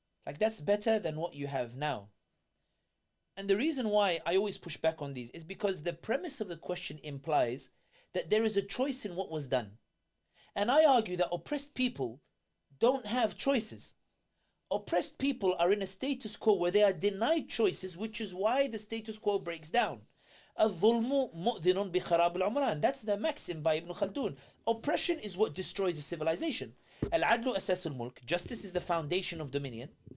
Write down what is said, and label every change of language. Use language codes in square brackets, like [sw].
[en] Like, that's better than what you have now. And the reason why I always push back on these is because the premise of the question implies that there is a choice in what was done. And I argue that oppressed people don't have choices. Oppressed people are in a status quo where they are denied choices, which is why the status quo breaks down. [ar] الظلم مؤذن بخراب العمران. [en] That's the maxim by Ibn Khaldun. Oppression is what destroys a civilization. [ar] العدل أساس الملك. [en] Justice is the foundation of dominion.